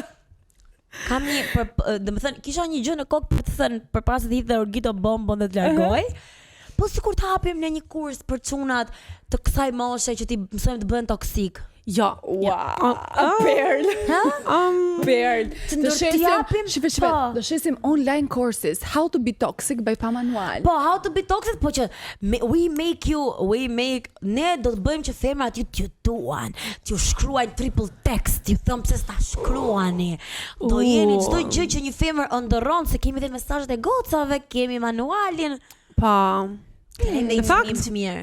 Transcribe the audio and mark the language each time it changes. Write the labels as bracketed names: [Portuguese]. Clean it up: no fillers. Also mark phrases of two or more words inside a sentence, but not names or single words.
[Albanian] Kam një, domethënë kisha një gjë në kokë për të thënë përpara se të hidhte Orgito bombën dhe të largoj. Po sikur të hapim në një kurs për çunat të kësaj moshe që ti mësojmë të bëhen toksik. Jo. Perl. Perl. Do [English] shesim online courses, how to be toxic by Pa Manual. Po, how to be toxic, [Albanian] po që ne do të bëjmë që femrat t'ju duan, t'ju shkruajnë [English] triple text, [Albanian] t'ju thëmë pse s'ta shkruani. Do jeni çdo gjë që një femër ëndërron, se kemi dhe mesazhet e gocave, kemi manualin. Po. Në fakt të mirë.